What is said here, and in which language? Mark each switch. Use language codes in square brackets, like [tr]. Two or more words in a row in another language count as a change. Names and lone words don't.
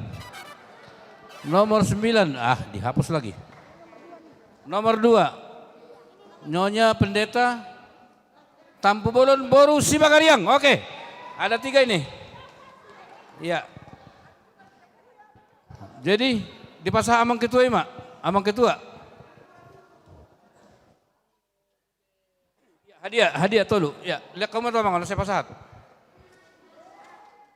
[id] Nomor 9. Dihapus lagi. Nomor 2. Nyonya Pendeta Tampu Bolon Boru Sibagariang. Oke. Ada 3 ini. Iya. Jadi di pasah Amang Ketua Mak. Amang Ketua. Hadiah tolu. Ya, lihat kamu tuh Amang, saya pasah.